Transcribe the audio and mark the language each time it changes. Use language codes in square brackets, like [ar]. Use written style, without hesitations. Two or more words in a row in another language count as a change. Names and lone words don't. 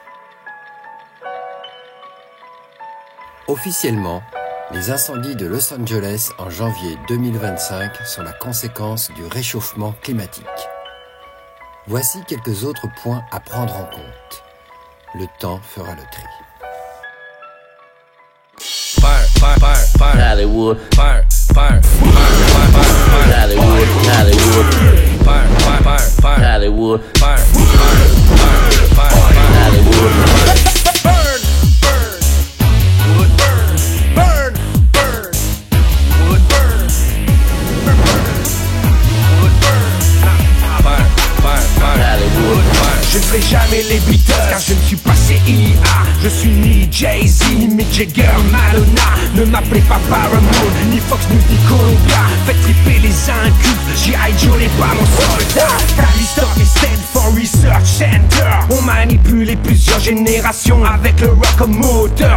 [fr] Officiellement, les incendies de Los Angeles en janvier 2025 sont la conséquence du réchauffement climatique. Voici quelques autres points à prendre en compte. Le temps fera le tri. [en] Fire, fire, fire, fire. Hollywood. Fire, fire, fire, fire, fire. Hollywood, Hollywood. Fire, fire, fire, fire. Hollywood. Fire, fire, fire, fire, fire. Hollywood. Burn, burn, wood burn, burn, burn, wood burn, burn, wood burn. Fire, fire, fire. Hollywood. [fr] Je ne ferai jamais les Beatles car je ne suis pas CIA. Je suis ni Jay-Z, ni Mick Jagger, Madonna. Ne m'appelez pas Paramount, ni Fox News, ni Columbia. Faites triper les incultes, G.I. Joe n'est pas mon soldat. Callister et Stanford Research Center. On manipulé plusieurs générations avec le rock comme moteur.